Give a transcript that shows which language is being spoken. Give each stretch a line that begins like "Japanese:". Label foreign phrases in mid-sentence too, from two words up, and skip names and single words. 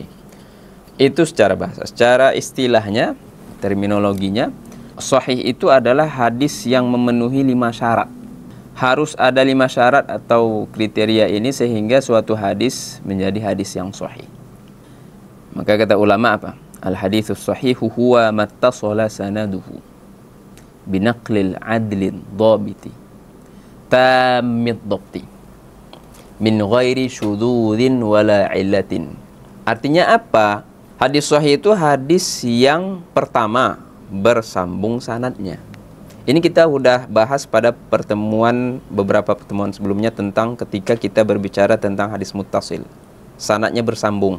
Indonesian: Itu secara bahasa. Secara istilahnya, terminologinya, sahih itu adalah hadis yang memenuhi 5 syarat. Harus ada 5 syarat atau kriteria ini sehingga suatu hadis menjadi hadis yang sahih. Maka kata ulama apa?
Arabic: الحديث الصحيح هو ما اتصل سنده بنقل العدل الضابط تام الضبط من غير شذوذ ولا علة.
Indonesian: Artinya apa? Hadis sahih itu hadis yang pertama bersambung sanadnya. Ini kita sudah bahas pada beberapa pertemuan sebelumnya tentang ketika kita berbicara tentang hadis muttasil. Sanadnya bersambung.